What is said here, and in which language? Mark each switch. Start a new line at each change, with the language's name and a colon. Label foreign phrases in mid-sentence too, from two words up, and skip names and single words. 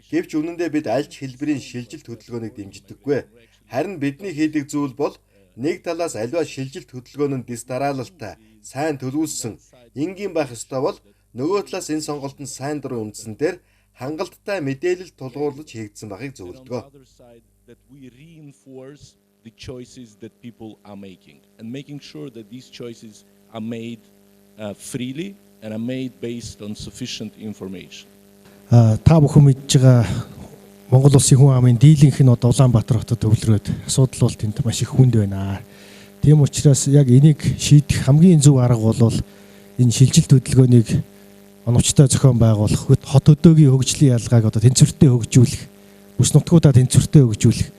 Mongolian: Гэвч үнэндээ бид аль ч хэлбэрийн шилжилт хөдөлгөөнийг дэмждэггүй. Харин бидний хийдэг зүйл бол нэг талаас аливаа шилжилт хөдөлгөөн нь дэс дараалалтай, сайн төлөвлөсөн энгийн байх ёстой бол нөгөө талаас энэ сонголтод сайн дурын үндсэн дээр хангалттай мэдээлэл тулгуурлаж хийгдсэн байхыг зөвлөдөг.
English: The choices that people are making and making sure that these choices are made freely and are made based on sufficient information.
Mongolian: Та бүхэн мэдж байгаа Монгол Улсын хүн амын дийлэнх нь одоо Улаанбаатар хотод төвлөрөөд асуудал бол тэнд маш их хүнд байна. Тийм учраас яг энийг шийдэх хамгийн зөв арга бол энэ шилжилт хөдөлгөөнийг оновчтой зохион байгуулах, хот өдөөгийн хөгжлийн ялгааг одоо тэнцвэртэй хөгжүүлэх, бүс нутгуудаа тэнцвэртэй хөгжүүлэх.